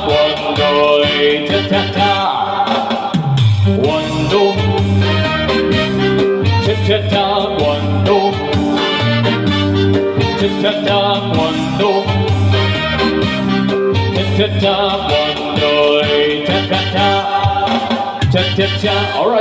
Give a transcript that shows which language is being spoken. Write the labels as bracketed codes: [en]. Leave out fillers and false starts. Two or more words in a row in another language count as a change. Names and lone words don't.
[en] cuando, cha-cha-cha cuando, taekwondo, taekwondo, taekwondo, ta ta ta, ta ta ta. All right.